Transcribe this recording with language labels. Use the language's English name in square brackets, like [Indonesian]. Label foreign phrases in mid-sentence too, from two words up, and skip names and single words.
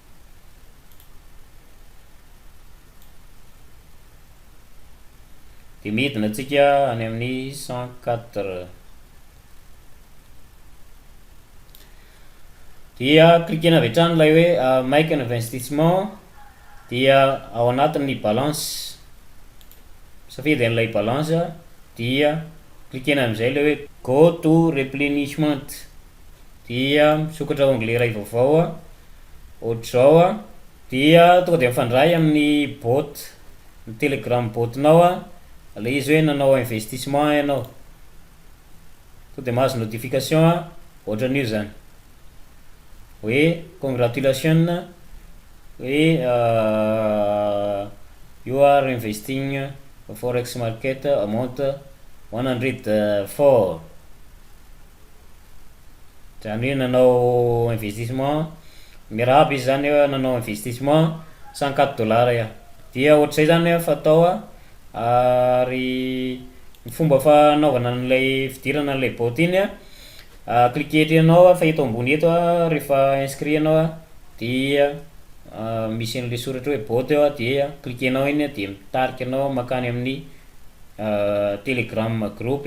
[Malagasy] Dia midina antsika any amin'ny 104. Dia cliquena avy hatrany lay hoe miaraka investissement, dia ao anatin'ny balance safidy an'ilay balance. Dia cliquena am'izay le hoe [English] go to replenishment. [Malagasy] Dia misokatra onglet iray vaovao ohatr'izao dia tonga dia mifandray amin'ny bot, ny telegram botinao le izy hoe nanao investissement ianao, tonga dia mahazo notification ohatran'io zany hoe congratulation hoe [English] you are investing forex market amount $104. [Malagasy] Zany hoe nanao investissement miarahaba izy zany hoe nanao investissement $104. Dia ohatr'izay zany fatao ary ny fomba fanaovana an'ilay fidirana an'ilay bot iny cliquer anao fa eto ambony eto rehefa inscrit anao dia misy an'le soratra hoe bot eo dia cliquenao iny dia mitarika anao makany amin'ny telegram group.